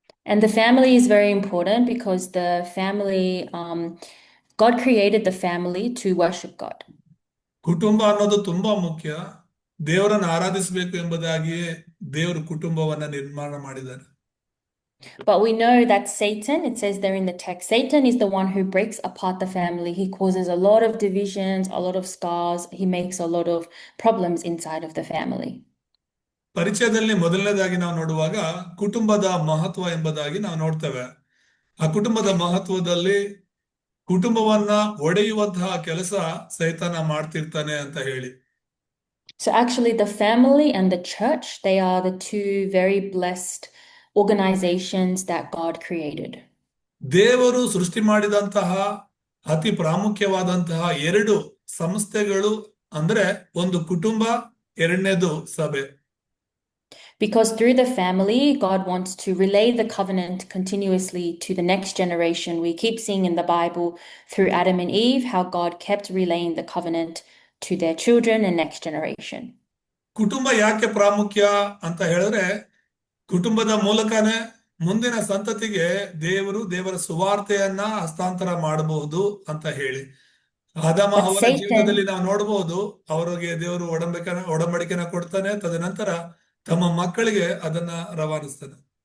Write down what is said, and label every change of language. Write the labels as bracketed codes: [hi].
[en] And the family is very important because the family, God created the family to worship God. [kn] ಕುಟುಂಬ ಅನ್ನೋದು ತುಂಬಾ ಮುಖ್ಯ. ದೇವರನ್ನು ಆರಾಧಿಸಬೇಕು ಎಂಬುದಾಗಿಯೇ ದೇವರು ಕುಟುಂಬವನ್ನ ನಿರ್ಮಾಣ ಮಾಡಿದ್ದಾರೆ. [en] But we know that Satan, it says there in the text, Satan is the one who breaks apart the family. He causes a lot of divisions, a lot of scars. He makes a lot of problems inside of the family. [kn] ಪರಿಚಯದಲ್ಲಿ ಮೊದಲನೇದಾಗಿ ನಾವು ನೋಡುವಾಗ ಕುಟುಂಬದ ಮಹತ್ವ ಎಂಬುದಾಗಿ ನಾವು ನೋಡ್ತೇವೆ. ಆ ಕುಟುಂಬದ ಮಹತ್ವದಲ್ಲಿ ಕುಟುಂಬವನ್ನ ಒಡೆಯುವಂತಹ ಕೆಲಸ ಸೈತಾನ ಮಾಡ್ತಿರ್ತಾನೆ ಅಂತ ಹೇಳಿ. [en] So actually the family and the church, they are the two very blessed organizations that God created. [kn] ದೇವರು ಸೃಷ್ಟಿ ಮಾಡಿದಂತಹ ಅತಿ ಪ್ರಾಮುಖ್ಯವಾದಂತಹ ಎರಡು ಸಂಸ್ಥೆಗಳು ಅಂದ್ರೆ ಒಂದು ಕುಟುಂಬ, ಎರಡನೇದು ಸಭೆ. [en] Because through the family, God wants to relay the covenant continuously to the next generation. We keep seeing in the Bible through Adam and Eve how God kept relaying the covenant to their children and next generation. [kn] ಕುಟುಂಬ ಯಾಕೆ ಪ್ರಾಮುಖ್ಯ ಅಂತ ಹೇಳಿದ್ರೆ ಕುಟುಂಬದ ಮೂಲಕನೇ ಮುಂದಿನ ಸಂತತಿಗೆ ದೇವರ ಸುವಾರ್ತೆಯನ್ನ ಹಸ್ತಾಂತರ ಮಾಡಬಹುದು ಅಂತ ಹೇಳಿ. ಆದಾಮ [en] But [kn] ಅವರ [en] Satan, [kn] ಜೀವನದಲ್ಲಿ ನಾವು ನೋಡಬಹುದು, ಅವರಿಗೆ ದೇವರು ಒಡಂಬಡಿಕೆನ ಕೊಡ್ತಾನೆ, ತದನಂತರ ತಮ್ಮ ಮಕ್ಕಳಿಗೆ ಅದನ್ನ ರವಾನಿಸ್ತಾನೆ.